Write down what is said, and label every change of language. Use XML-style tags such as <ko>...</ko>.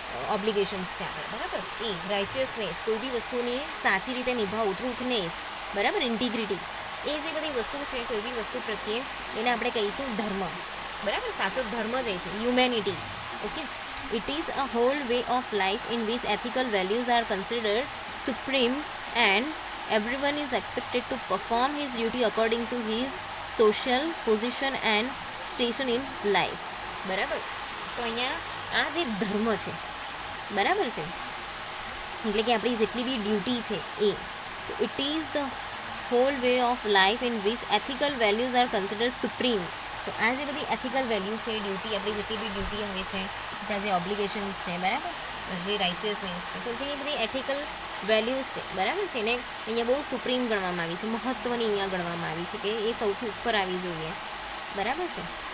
<gu>ઓબ્લિગેશન્સ છે આપણે, બરાબર. એ રાઇચિયસનેસ, કોઈ બી વસ્તુને સાચી રીતે નિભાવવું, ટ્રુથનેસ, બરાબર, ઇન્ટિગ્રિટી, એ જે બધી વસ્તુ છે કોઈ બી વસ્તુ પ્રત્યે એને આપણે કહીશું ધર્મ, બરાબર. સાચો ધર્મ જ એ છે, humanity. Okay.</gu> <en>It is a whole way of life in which ethical values are considered supreme and everyone is expected to perform his duty according to his social position and station in life.</en> <gu>બરાબર. તો અહીંયા આ જે ધર્મ છે, બરાબર છે, એટલે કે આપણી જેટલી બી ડ્યુટી છે એ, તો</gu> <en>It is the whole way of life in which ethical values are considered supreme.</en> <gu>તો આ જે બધી એથિકલ વેલ્યુ છે, ડ્યુટી, આપણી જેટલી બી ડ્યુટી આવે છે, આપણા જે ઓબ્લિગેશન્સ છે, બરાબર, જે રાઇચિયસનેસ છે, તો જે બધી એથિકલ વેલ્યુઝ છે, બરાબર છે, એને અહીંયા બહુ સુપ્રીમ ગણવામાં આવી છે, મહત્ત્વની અહીંયા ગણવામાં આવી છે કે એ સૌથી ઉપર આવી જોઈએ, બરાબર છે.</gu>